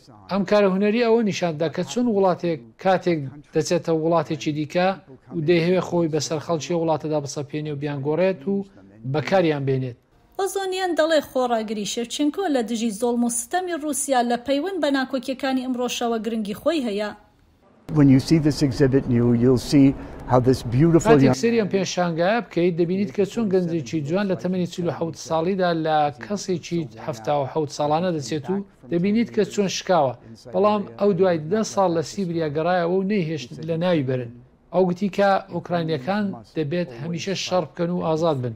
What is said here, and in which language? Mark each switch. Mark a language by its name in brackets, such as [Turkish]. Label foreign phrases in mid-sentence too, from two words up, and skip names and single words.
[Central Kurdish] ئەم کارە هونەری ئەوە نیشاندا کە چۆن وڵاتێک کاتێک دەچێتە وڵاتێکی دیکە و دەیهەوێت خۆی بەسەر خەڵکی وڵاتەدا بسەپێنێ و بیانگۆڕێت و بەکاریان بێنێت. ئۆزۆنیان دەڵێ خۆڕاگری شێڤچێنکۆ لە دژی زۆڵم و ستەمی رووسیا لە پەیوەند بە ناکۆکیەکانی ئەمڕۆشەوە گرنگی خۆی هەیە. [English] When you see this exhibit you'll see how this beautiful young [Central Kurdish] سریان پێشانگایە بکەیت دەبینیت کە چۆن گەنجێکی جوان لە تەمەنی 47 ساڵیدا لە کەسێکی 77 ساڵانە دەچێت و دەبینیت کە چۆن شکاوە بەڵام ئەو دوای 10 ساڵ لە سیبریا گەڕایەوە و نەیهێشت لە ناوی برن. ئەو گوتی کە ئوکراینیەکان دەبێت هەمیشە شەڕ بکەن و ئازاد بن.